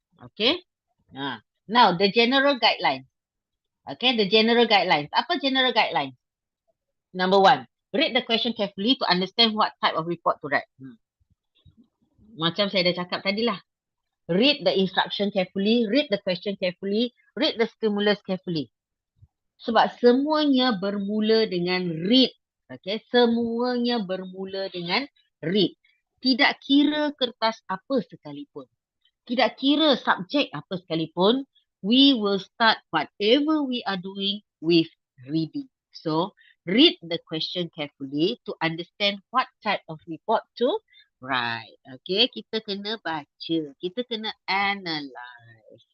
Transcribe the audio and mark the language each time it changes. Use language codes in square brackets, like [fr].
[en] Okay. Now, the general guidelines. Okay, the general guidelines. [ms] Apa general guidelines? [en] Number 1, read the question carefully to understand what type of report to write. [ms] Macam saya dah cakap tadi lah. [en] Read the instruction carefully, read the question carefully, read the stimulus carefully. [ms] Sebab semuanya bermula dengan read. Okay, semuanya bermula dengan read. Tidak kira kertas apa sekalipun. Tidak kira subjek apa sekalipun, [en] we will start whatever we are doing with reading. So, read the question carefully to understand what type of report to write. [ms] Okay, kita kena baca. Kita kena analyze.